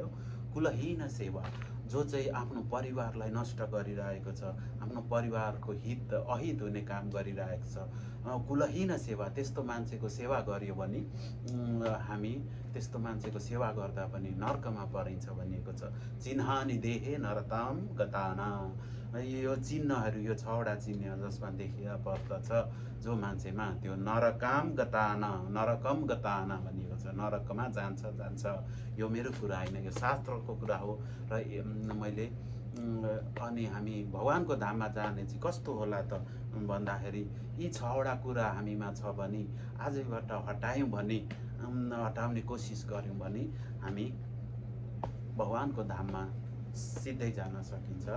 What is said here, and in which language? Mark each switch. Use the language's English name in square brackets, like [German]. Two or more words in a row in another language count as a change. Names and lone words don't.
[Nepali] कुलहीन सेवा, जो चाहिँ आफ्नो परिवारलाई नष्ट गरिरहेको छ, आफ्नो परिवारको अहित हुने काम गरिरहेको छ, कुलहीन सेवा, त्यस्तो मान्छेको सेवा गर्यो भने हामी त्यस्तो मान्छेको सेवा गर्दा पनि नर्कमा परिन्छ भनिएको छ। [Sanskrit] चिन्हानि देहे नरताम गताना, [Nepali] यो चिन्हहरू, यो 6वटा चिन्ह जसमा देखिया पर्दछ जो मान्छेमा, त्यो [Sanskrit] नरकम गताना [Nepali] भनिएको छ, नरकमा जान्छ। यो मेरो कुरा होइन, यो शास्त्रको कुरा हो। र मैले अनि हामी भगवानको धाममा जाने चाहिँ कस्तो होला त भन्दाखेरि, यी 6वटा कुरा हामीमा छ भने आजैबाट हटाउने कोसिस गऱ्यौँ भने हामी भगवानको धाममा सिधै जान सकिन्छ।